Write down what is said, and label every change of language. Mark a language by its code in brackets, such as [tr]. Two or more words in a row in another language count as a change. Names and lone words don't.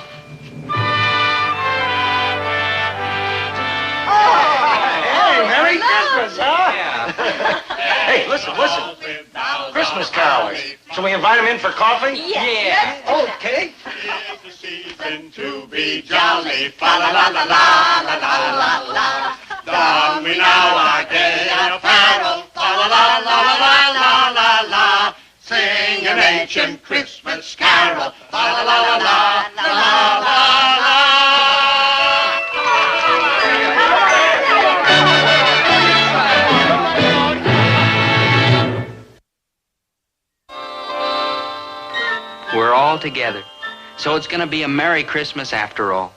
[en] Hey, Merry Christmas, huh? Yeah. Hey, listen. Christmas carols. Shall we invite them in for coffee? Yes. Okay. The season to be jolly, fa la la la la la la la la. Don we now our gay apparel, fa la la la la la la la. Sing an ancient Christmas carol, fa la la la la la la la. We're all together. So it's going to be a Merry Christmas after all.